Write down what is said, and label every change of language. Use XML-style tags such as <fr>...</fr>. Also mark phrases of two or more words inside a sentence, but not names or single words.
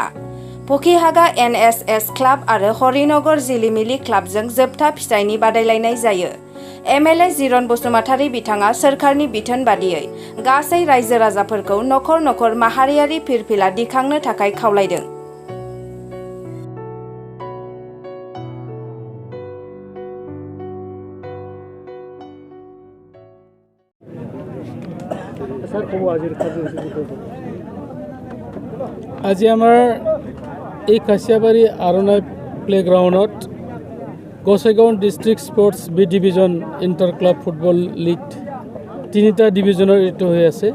<brx>पखिहागा NSS क्लाब आरो हरिनगर जिलिमिलि क्लाबजों जोबथा फिथाइनि बादायलायनाय जायो। MLA जिरन बसुमतारी बिथाङा सोरखारनि बिथोन बादियै गासै रायजो राजाफोरखौ नखर नखर माहारियारि फिरफिला दिखांनो थाखाय खावलायदों।</brx> <as>আজি আমাৰ এই কাছিয়াবাৰী আৰণাই প্লেগ্ৰাউণ্ডত গসাইগাঁও ডিষ্ট্ৰিক্ট স্পৰ্টছ বি ডিভিজন ইণ্টাৰ ক্লাব ফুটবল লীগ 3টা ডিভিজনৰ এইটো হৈ আছে।</as>